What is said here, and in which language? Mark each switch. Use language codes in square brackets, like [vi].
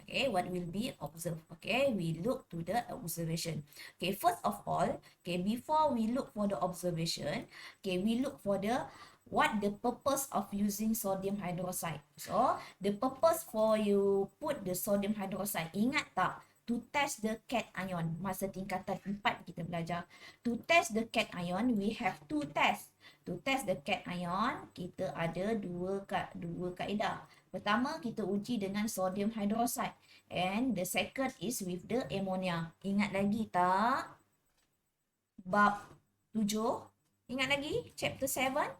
[en] Okay, what will be observed? Okay, we look to the observation. Okay, first of all, okay, before we look for the observation, okay, we look for the what the purpose of using sodium hydroxide. So, the purpose for you put the sodium hydroxide, [ms] ingat tak? [en] To test the cation ion. [ms] Masa tingkatan 4 kita belajar. [en] To test the cation ion, we have two tests. To test the cation ion, [ms] kita ada dua kaedah. Pertama, kita uji dengan sodium hydroxide. [en] And the second is with the ammonia. [ms] Ingat lagi tak? Bab 7. Ingat lagi? [en] Chapter 7.